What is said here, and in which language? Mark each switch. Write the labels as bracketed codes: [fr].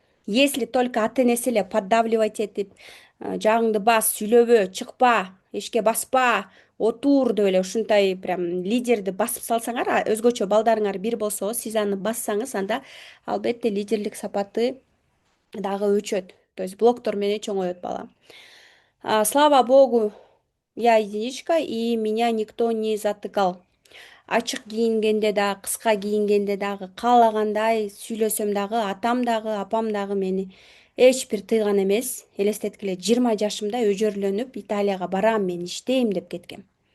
[ru] Если только [ky] ата энеси эле [ru] поддавливать [ky] этип, жагыңды бас, сүйлөбө, чыкпа, эшикке баспа, отур деп эле ушундай прям лидерди басып салсаңар, өзгөчө балдарыңар бир болсо, сиз аны бассаңыз, анда албетте лидерлик сапаты дагы өчөт. То есть блоктор менен чоңоет бала. [ru] Слава богу, я единичка, и меня никто не затыкал. [ky] Ачык кийингенде дагы, кыска кийингенде дагы, каалагандай сүйлөсөм дагы, атам дагы, апам дагы мени эч бир тыйган эмес. Элестеткиле, 20 жашымда өжөрлөнүп, Италияга барам, мен иштейм деп кеткем.